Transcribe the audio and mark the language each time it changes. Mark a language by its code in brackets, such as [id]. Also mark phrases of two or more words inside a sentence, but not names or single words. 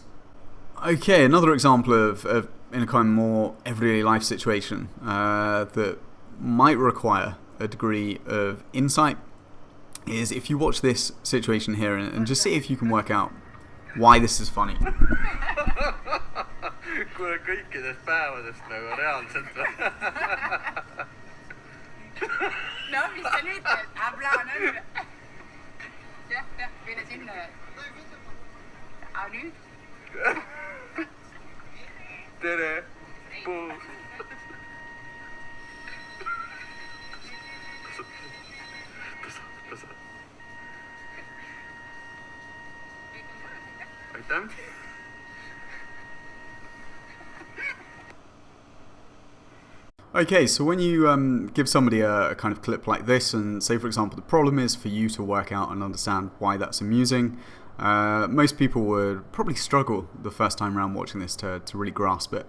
[en] Okay, another example of in a kind of more everyday life situation that might require a degree of insight is if you watch this situation here and just see if you can work out why this is funny. [et] kuule kõikidest päevadest nagu reaalselt või? No mis sa nüüd teed? Plaan on. Jah, mine sinna. Aga nüüd? Tere, puu. Aitäh. [en] Okay, so when you give somebody a kind of clip like this, and say for example the problem is for you to work out and understand why that's amusing, most people would probably struggle the first time around watching this to really grasp it.